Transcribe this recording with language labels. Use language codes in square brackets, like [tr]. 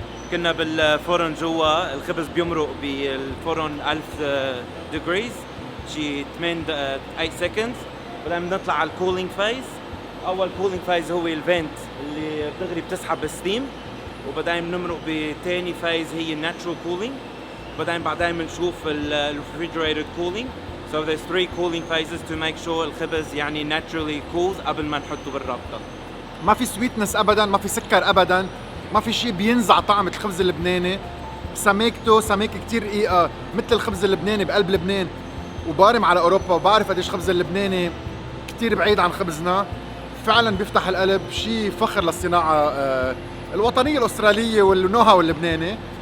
[ar] كنا بالفرن جوا، الخبز بيمرق بالفرن 1000 ديجريز شي 8 سكندز، بعدين بنطلع على الكولينج فايز. اول كولينج فايز هو الفنت اللي دغري بتسحب الستيم، وبعدين بنمرق بثاني فايز هي الناتشورال كولينج، بعدين بنشوف الريفريجريتد كولينج. [en] So there's 3 cooling phases to make sure [ar] الخبز يعني [en] naturally cools [ar] قبل ما نحطه بالرابطة. ما في سويتنس ابدا، ما في سكر ابدا، ما في شيء بينزع طعم الخبز اللبناني. سميكته سميكه كتير رقيقه مثل الخبز اللبناني بقلب لبنان، وبارم على اوروبا، وبعرف قديش الخبز اللبناني كتير بعيد عن خبزنا. فعلا بيفتح القلب، شيء فخر للصناعه الوطنيه الاستراليه والنوها واللبناني.